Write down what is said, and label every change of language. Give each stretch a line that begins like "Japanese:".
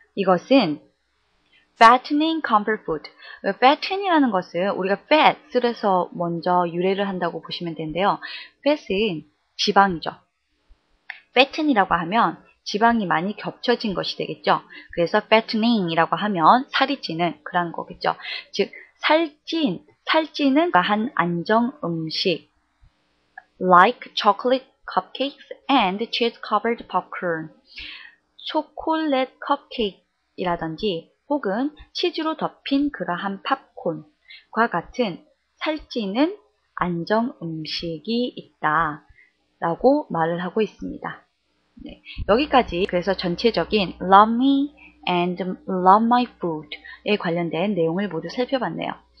Korean: 이것은
English: fattening comfort food.
Korean: fatten이라는 것은 우리가 fat에서 먼저 유래를 한다고 보시면 되는데요. fat은 지방이죠. fatten이라고 하면 지방이 많이 겹쳐진 것이 되겠죠. 그래서 fattening이라고 하면 살이 찌는 그런 거겠죠. 즉 살찌는 한 안정 음식
English: like chocolate cupcakes and cheese covered popcorn.
Korean: 초콜릿 컵케이크라든지 혹은 치즈로 덮인 그러한 팝콘과 같은 살찌는 안정 음식이 있다라고 말을 하고 있습니다. 네, 여기까지 그래서 전체적인
English: love me and love my food
Korean: 에 관련된 내용을 모두 살펴봤네요.